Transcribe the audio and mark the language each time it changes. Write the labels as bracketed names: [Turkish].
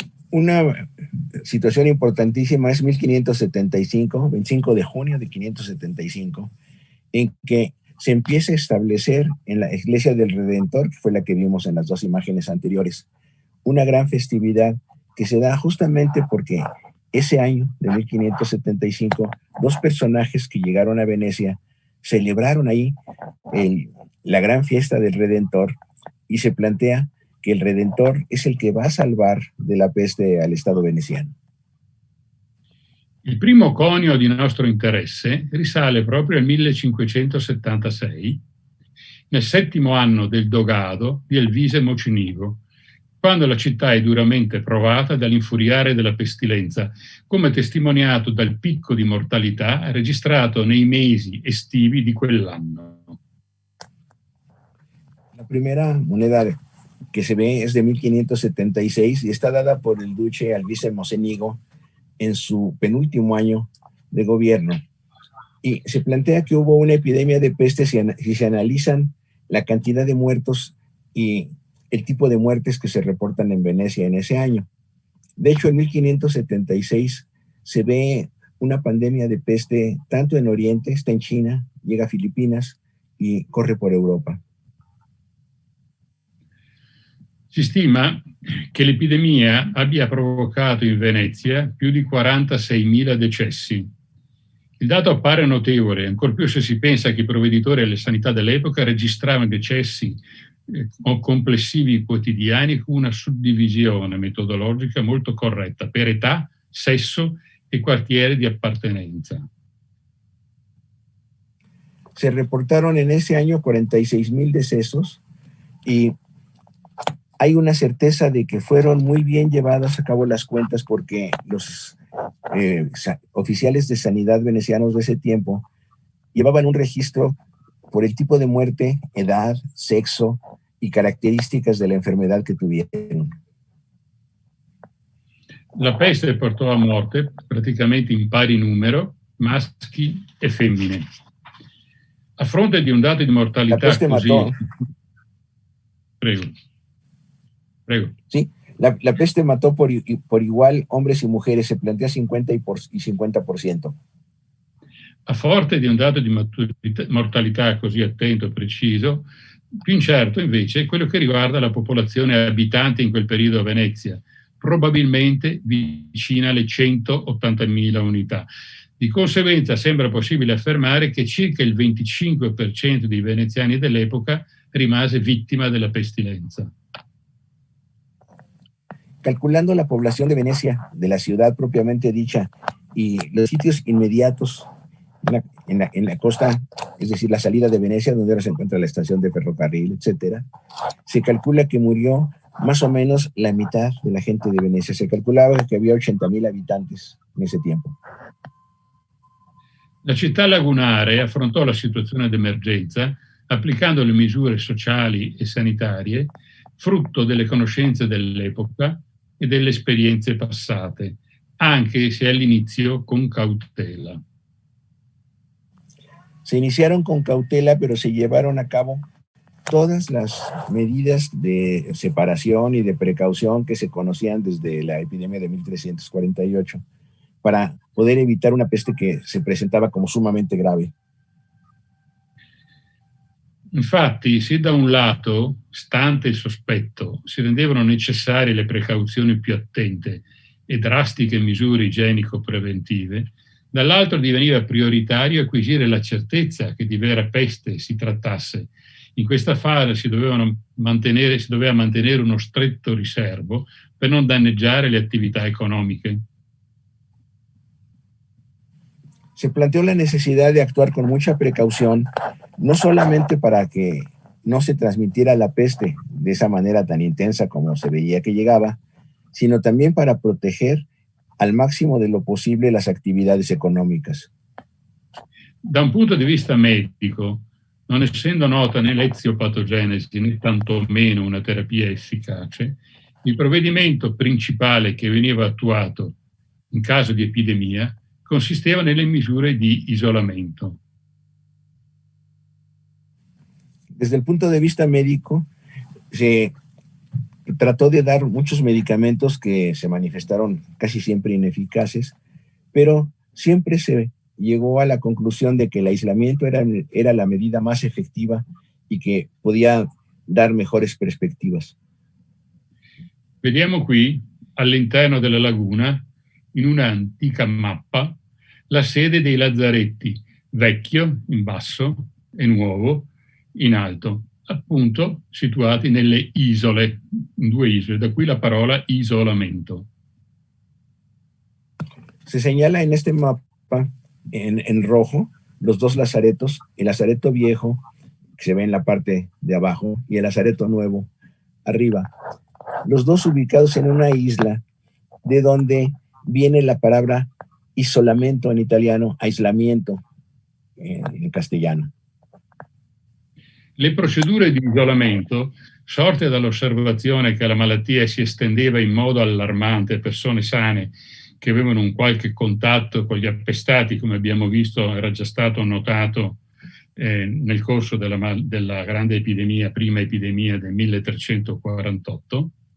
[Spanish] Una situación importantísima es 1575, 25 de junio de 575, en que se empieza a establecer en la Iglesia del Redentor, que fue la que vimos en las dos imágenes anteriores, una gran festividad que se da justamente porque ese año de 1575, dos personajes que llegaron a Venecia celebraron ahí la gran fiesta del Redentor, y se plantea que el Redentor es el que va a salvar de la peste al Estado veneciano. [Italian] Il primo conio di nostro interesse risale proprio al 1576, nel 7° anno del dogado di Elvise Mocenigo, quando la città è duramente provata dall'infuriare della pestilenza, come testimoniato dal picco di mortalità registrato nei mesi estivi di quell'anno. [Spanish] La primera moneda que se ve es de 1576 y está dada por el duque Elvise Mocenigo en su penúltimo año de gobierno. Y se plantea que hubo una epidemia de peste si se analizan la cantidad de muertos y el tipo de muertes que se reportan en Venecia en ese año. De hecho, en 1576 se ve una pandemia de peste tanto en Oriente, está en China, llega a Filipinas y corre por Europa. [Italian] Si stima che l'epidemia abbia provocato in Venezia più di 46.000 decessi. Il dato appare notevole, ancor più se si pensa che i provveditori alle sanità dell'epoca registravano decessi complessivi quotidiani con una suddivisione metodologica molto corretta per età, sesso e quartiere di appartenenza. [Spanish] Se reportaron en ese año 46,000 decesos y hay una certeza de que fueron muy bien llevadas a cabo las cuentas porque los oficiales de sanidad venecianos de ese tiempo llevaban un registro por el tipo de muerte, edad, sexo y características de la enfermedad que tuvieron. [Italian] La peste portò a morte, praticamente in pari numero, maschi e femmine. A fronte di un dato di mortalità così... [Spanish] Mató. [Italian] Prego. [Spanish] Sí, la peste mató por igual hombres y mujeres, se plantea 50 y 50%. [Italian] A forte di un dato di mortalità così attento e preciso, più incerto invece è quello che riguarda la popolazione abitante in quel periodo a Venezia, probabilmente vicina alle 180.000 unità. Di conseguenza sembra possibile affermare che circa il 25% dei veneziani dell'epoca rimase vittima della pestilenza. [Spanish] Calculando la población de Venecia, de la ciudad propiamente dicha, y los sitios inmediatos en la costa, es decir, la salida de Venecia, donde ahora se encuentra la estación de ferrocarril, etcétera, se calcula que murió más o menos la mitad de la gente de Venecia. Se calculaba que había 80.000 habitantes en ese tiempo. [Italian] La città lagunare affrontò la situazione d'emergenza applicando le misure sociali e sanitarie, frutto delle conoscenze dell'epoca e delle esperienze passate, anche se all'inizio con cautela. [Spanish] Se iniciaron con cautela, pero se llevaron a cabo todas las medidas de separación y de precaución que se conocían desde la epidemia de 1348 para poder evitar una peste que se presentaba como sumamente grave. [Italian] Infatti, se da un lato, stante il sospetto, si rendevano necessarie le precauzioni più attente e drastiche misure igienico-preventive, dall'altro diveniva prioritario acquisire la certezza che di vera peste si trattasse. In questa fase si doveva mantenere uno stretto riservo per non danneggiare le attività economiche. [Spanish] Se planteó la necesidad de actuar con mucha precaución, no solamente para que no se transmitiera la peste de esa manera tan intensa como se veía que llegaba, sino también para proteger al máximo de lo posible las actividades económicas. [Italian] Da un punto di vista medico, non essendo nota né l'eziopatogenesi né tantomeno una terapia efficace, il provvedimento principale che veniva attuato in caso di epidemia consisteva nelle misure di isolamento. [Spanish] Desde el punto de vista médico, se trató de dar muchos medicamentos que se manifestaron casi siempre ineficaces, pero siempre se llegó a la conclusión de que el aislamiento era la medida más efectiva y que podía dar mejores perspectivas. [Italian] Vediamo qui, all'interno della laguna, in una antica mappa, la sede dei lazzaretti, vecchio in basso e nuovo in alto, appunto situati nelle isole, in 2 isole, da qui la parola isolamento. [Spanish] Se señala en este mapa en rojo los 2 lazaretos, el lazareto viejo, que se ve en la parte de abajo, y el lazareto nuevo arriba. Los 2 ubicados en una isla, de donde viene la palabra isolamento en italiano, aislamiento in castellano. [Italian] Le procedure di isolamento, sorte dall'osservazione che la malattia si estendeva in modo allarmante a persone sane che avevano un qualche contatto con gli appestati, come abbiamo visto era già stato notato nel corso della grande epidemia, prima epidemia del 1348,